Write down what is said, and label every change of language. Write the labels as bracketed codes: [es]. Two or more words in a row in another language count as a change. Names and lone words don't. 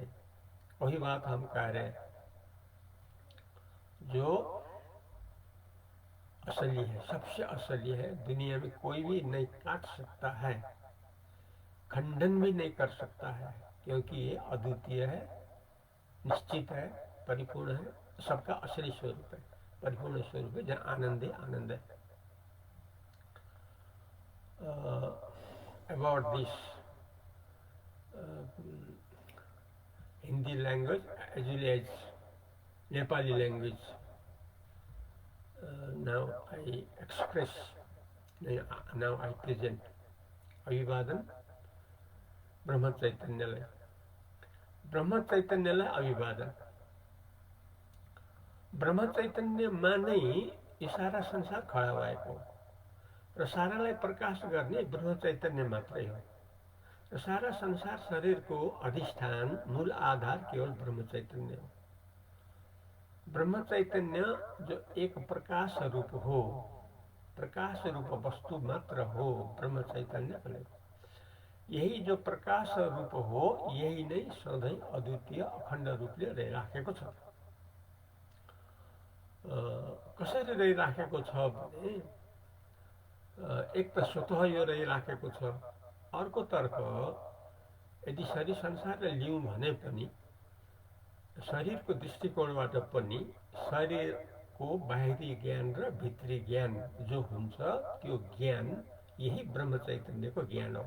[hi] वही बात हम कह रहे हैं, जो असली है, सबसे असली है, दुनिया में कोई भी नहीं काट सकता है, खंडन भी नहीं कर सकता है, क्योंकि ये अद्वितीय है, निश्चित है, परिपूर्ण है, सबका असली स्वरूप है, परिपूर्ण स्वरूप है, जहाँ आनंद ही आनंद है। [en] About this Hindi language as well as Nepali language, now I express, now I present [ne] अभिवादन ब्रह्म चैतन्यलाई। ब्रह्म चैतन्यलाई अभिवादन। ब्रह्म चैतन्यमा नै यो सारा संसार खडा भएको र सारालाई प्रकाश गर्ने ब्रह्म चैतन्य मात्रै हो। सारा संसार शरीरको अधिष्ठान मूल आधार केवल ब्रह्म चैतन्य हो। ब्रह्म चैतन्य जो एक प्रकाश रूप हो, प्रकाश रूप वस्तु मात्र हो ब्रह्म चैतन्य भनेको। यही जो प्रकाश रूप हो यही नै सधैँ अद्वितीय अखण्ड रूपले रहिराखेको छ। कसरी रहिराखेको छ भने एक त स्वतः यो रहिराखेको छ, अर्कोतर्फ यदि शरीर संसारलाई लिउँ भने पनि शरीरको दृष्टिकोणबाट पनि शरीरको बाहिरी ज्ञान र भित्री ज्ञान जो हुन्छ त्यो ज्ञान यही ब्रह्म चैतन्यको ज्ञान हो।